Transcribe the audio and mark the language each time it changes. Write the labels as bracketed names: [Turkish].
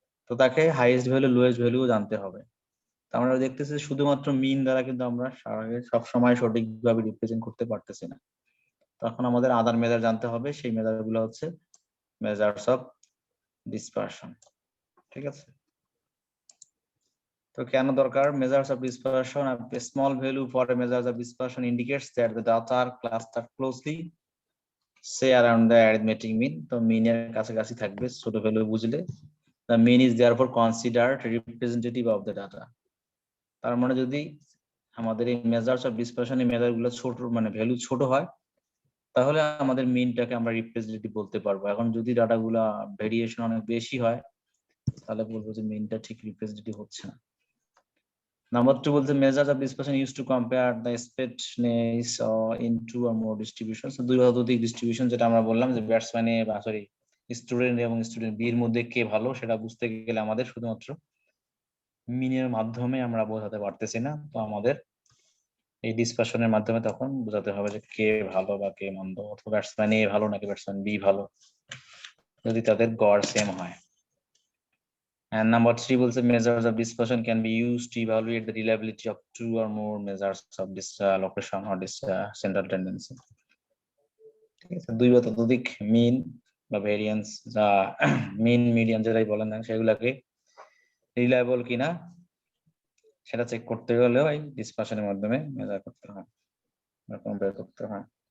[Bangla] তো তাকে highest value lowest value জানতে হবে। আমরা দেখতেছি শুধুমাত্র মিন দ্বারা কিন্তু আমরা সব সময় সঠিকভাবে রিপ্রেজেন্ট করতে পারতেছি না। তখন আমাদের আদার মেজার জানতে হবে, সেই মেজার গুলো হচ্ছে মেজার্স অফ ডিসপারশন। ঠিক আছে, তো কেন দরকার measures of dispersion? [English] A small value for a measures of dispersion indicates that the data are clustered closely, say around the arithmetic mean. [Bangla] তো মিনের কাছাকাছি থাকবে ছোট ভ্যালু বুঝলে। [English] The mean is therefore considered representative of the data. [Bangla] তার মানে যদি আমাদের এই মেজার্স অফ ডিসপারশন এই মেজার গুলো ছোট, মানে ভ্যালু ছোট হয়, তাহলে আমাদের মিনটাকে আমরা রিপ্রেজেন্টেটিভ বলতে পারবো। এখন যদি ডাটাগুলা ভেরিয়েশন অনেক বেশি হয় তাহলে বলবো যে মিনটা ঠিক রিপ্রেজেন্টেটিভ হচ্ছে না। [English] Number 2 বলতে measure of dispersion use to compare the spreadness in two or more distribution. [Bangla] দুই বা ততোধিক ডিস্ট্রিবিউশন, যেটা আমরা বললাম যে ব্যাটসম্যান এ বা সরি স্টুডেন্ট এবং স্টুডেন্ট বি এর মধ্যে কে ভালো সেটা বুঝতে গেলে আমাদের শুধুমাত্র মিনের মাধ্যমে আমরা বোঝাতে পারতেছি না, তো আমাদের এই ডিসকাশনের মাধ্যমে তখন বোঝাতে হবে যে কে ভালো বা কে মন্দ, অথবা ব্যাটসম্যান এ ভালো নাকি ব্যাটসম্যান বি ভালো, যদি তাদের গড় সেম হয়। [English] And number 3 বলছে measures of dispersion can be used to evaluate the reliability of two or more measures of this location or this central tendency. [Bangla] ঠিক আছে, দুই বা ততোধিক মিন বা ভেরিয়েন্স যা মিন মিডিয়ান যেটাই বলেন না সেগুলাকে রিলায়েবল কিনা সেটা চেক করতে গেলেও এই ডিসপারশনের মাধ্যমে মেজার করতে হয় বা কম্পেয়ার করতে হয়।